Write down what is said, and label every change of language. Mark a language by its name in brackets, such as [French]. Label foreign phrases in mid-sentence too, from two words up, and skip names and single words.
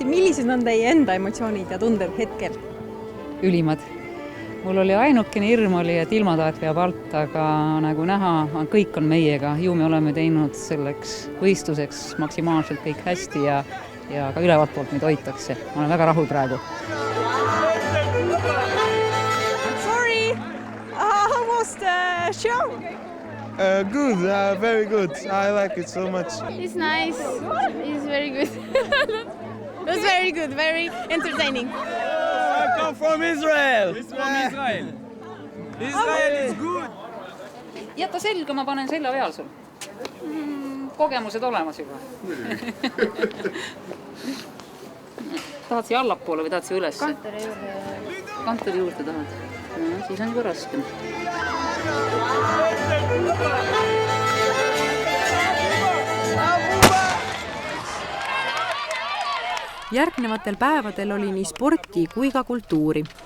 [Estonian] Millised on teie enda emotsioonid ja tunded hetkel? Ülimad. Mul oli ainukene hirm oli, et ilmataat peab alt, aga nagu näha, kõik on meiega. Ju me oleme teinud selleks võistluseks maksimaalselt kõik hästi ja ka ülevalt poolt meid hoitakse. Ma olen väga rahul praegu. [English] Sorry, how was the show? Good, very good. I like it so much. It's nice. It's very good. It was very good, very entertaining. I come from Israel. It's from Israel. Israel is good. [Estonian] Jäta selga, ma panen selja peal sul. Kogemused olemas juba. Tahad siia allapoole või tahad siia üles? Kantori juurde tahad. Siis on juba raskem. Järgnevatel päevadel oli nii sporti kui ka kultuuri.